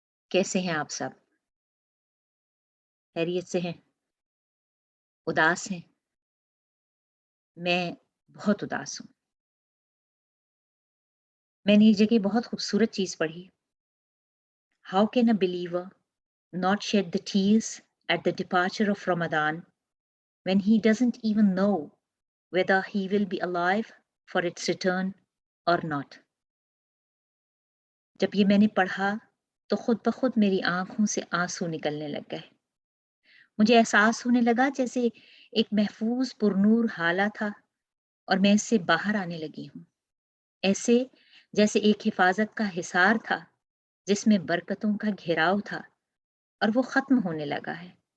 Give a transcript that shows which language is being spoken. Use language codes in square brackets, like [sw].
[ur] کیسے ہیں آپ سب؟ خیریت سے ہیں؟ اداس ہیں؟ میں بہت اداس ہوں. میں نے ایک جگہ بہت خوبصورت چیز پڑھی. [en] How can a believer not shed the tears at the departure of Ramadan when he doesn't even know whether he will be alive for its return or not. [ur] جب یہ میں نے پڑھا تو خود بخود میری آنکھوں سے آنسو نکلنے لگ گئے. مجھے احساس ہونے لگا جیسے ایک محفوظ پرنور حالہ تھا اور میں اس سے باہر آنے لگی ہوں. ایسے جیسے ایک حفاظت کا حصار تھا جس میں برکتوں کا گھیراؤ تھا اور وہ ختم ہونے لگا ہے.